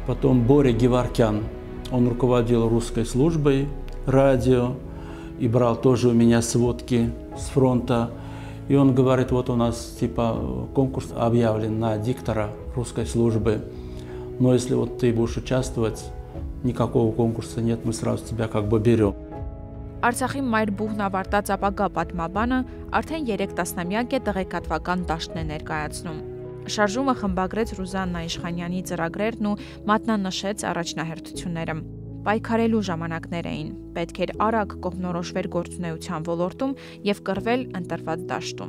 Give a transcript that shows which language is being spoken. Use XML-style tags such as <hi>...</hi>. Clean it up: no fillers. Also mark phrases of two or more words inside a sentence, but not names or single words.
<ru>Потом Боря Геворкян, он руководил русской службой радио и брал тоже у меня сводки с фронта. И он говорит, вот у нас типа конкурс объявлен на диктора русской службы, но если вот ты будешь участвовать, никакого конкурса нет, мы сразу тебя как бы берем.</ru> <hy>Արցախի մայր բուհն ավարտած ապագա պատմաբանը արդեն 3 տասնամյակ է տեղեկատվական դաշտն է ներկայացնում։ Շարժումը խմբագրեց Ռուզաննա Իշխանյանի ծրագրերն ու մատնանշեց առաջնահերթությունները։ Պայքարելու ժամանակներ էին, պետք էր արագ կողմնորոշվել գործունեության ոլորտում եւ կռվել ընտրված դաշտում։</hy>